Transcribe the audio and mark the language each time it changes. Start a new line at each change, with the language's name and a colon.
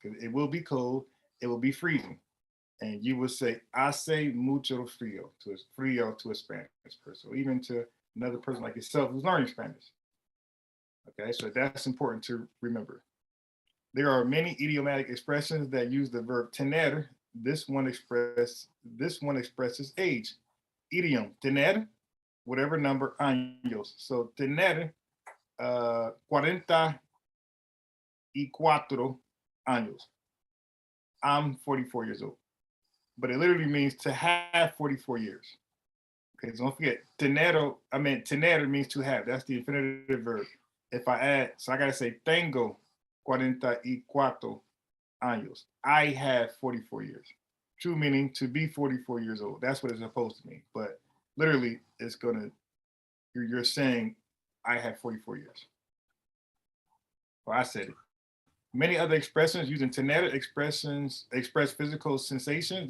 English: Because it will be cold, it will be freezing. And you will say,
Spanish: hace mucho frío
English: to a Spanish person, or even to another person like yourself who's learning Spanish. Okay, so that's important to remember. There are many idiomatic expressions that use the verb tener. This one expresses age. Idiom, tener, whatever number, años.
Spanish: So tener 44 años.
English: I'm 44 years old. But it literally means to have 44 years. Okay, so don't forget, tener means to have. That's the infinitive verb. If I add, so I gotta say
Spanish: tengo 44 años.
English: I have 44 years. True meaning to be 44 years old. That's what it's supposed to mean. But literally, it's gonna, you're saying, I have 44 years. Well, I said it. Many other expressions using tener expressions express physical sensations.